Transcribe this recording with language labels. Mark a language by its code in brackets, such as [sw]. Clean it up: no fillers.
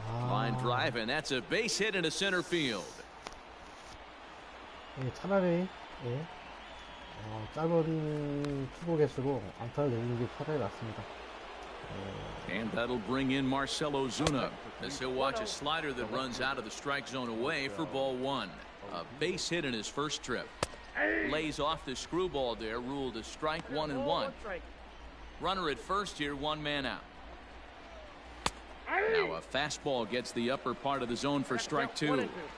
[en] Line drive, and that's a base hit into center field. [ko] 차라리 짧은 투구 개수로 안타를 내리는 게 차라리 낫습니다. [en] And that'll bring in Marcell Ozuna as he'll watch a slider that runs out of the strike zone away for ball 1. A base hit in his first trip. Lays off the screwball there, ruled a strike 1-1. Runner at first here, 1 man out. Now a fastball gets the upper part of the zone for strike 2.